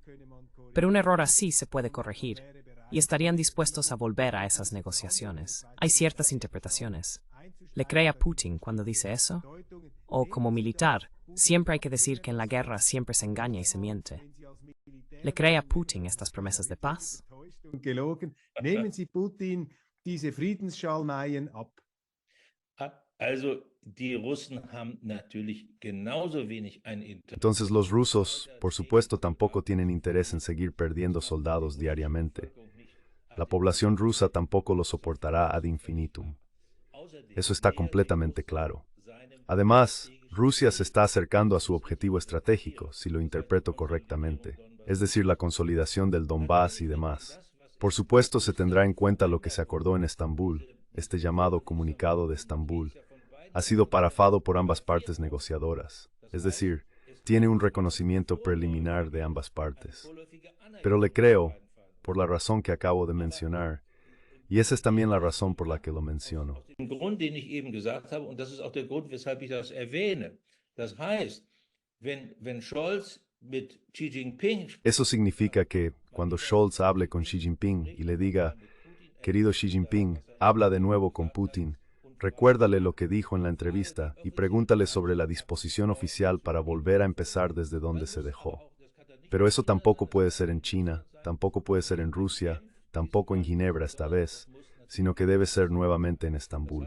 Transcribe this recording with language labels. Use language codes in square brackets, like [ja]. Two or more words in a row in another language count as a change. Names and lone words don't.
[es] Pero un error así se puede corregir, y estarían dispuestos a volver a esas negociaciones. Hay ciertas interpretaciones. ¿Le cree a Putin cuando dice eso? O, como militar, siempre hay que decir que en la guerra siempre se engaña y se miente. ¿Le cree a Putin estas promesas de paz? [de] gelogen. Nehmen Sie Putin diese Friedensschalmeien ab. Also, die Russen haben natürlich genauso wenig ein Interesse. [es] Entonces los rusos, por supuesto, tampoco tienen interés en seguir perdiendo soldados diariamente. La población rusa tampoco lo soportará [la] ad infinitum. [es] Eso está completamente claro. Además, Rusia se está acercando a su objetivo estratégico, si lo interpreto correctamente, es decir, la consolidación del Donbass y demás. Por supuesto, se tendrá en cuenta lo que se acordó en Estambul, este llamado Comunicado de Estambul. Ha sido parafado por ambas partes negociadoras, es decir, tiene un reconocimiento preliminar de ambas partes. Pero le creo, por la razón que acabo de mencionar, y esa es también la razón por la que lo menciono. [de] Den Grund, den ich eben gesagt habe, und das ist auch der Grund, weshalb ich das erwähne. Das heißt, wenn Scholz mit Xi Jinping [es] Eso significa que, cuando Scholz hable con Xi Jinping y le diga, querido Xi Jinping, habla de nuevo con Putin, recuérdale lo que dijo en la entrevista y pregúntale sobre la disposición oficial para volver a empezar desde donde se dejó. Pero eso tampoco puede ser en China, tampoco puede ser en Rusia, tampoco en Ginebra esta vez, sino que debe ser nuevamente en Estambul.